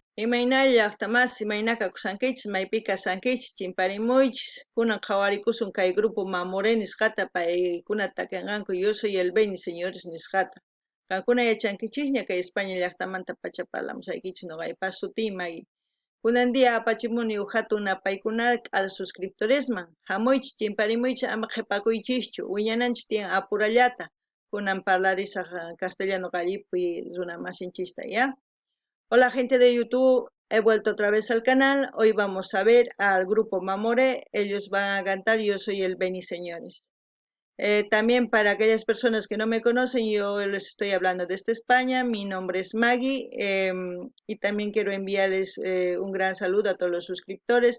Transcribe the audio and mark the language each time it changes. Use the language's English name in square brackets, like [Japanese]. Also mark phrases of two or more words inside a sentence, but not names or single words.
[Quechua] Imaynalla llaqtamas imaynaka kusankichis maypika sankichis chimparimuychis kunan qhawarikusun kay grupo Mamore nisqata paykunata takinqanku yo soy el Beni señores nisqata qankuna yachankichisña kay España llaqtamanta pacha parlamusaykichis noqaypas sutí Magui kunan dia apachimuni huk hatun napaykunata [Spanish] al suscriptoresman [Quechua] hamuychis chimparimuychis ama qhipakuychischu wiñananchis tiyan apurallata kunan parlarisaq castellano qallipi runa masinchista ya. [Spanish] Hola gente de YouTube, he vuelto otra vez al canal. Hoy vamos a ver al grupo Mamore. Ellos van a cantar Yo soy el Beni Señores. También para aquellas personas que no me conocen, yo les estoy hablando desde España. Mi nombre es Maggie y también quiero enviarles un gran saludo a todos los suscriptores.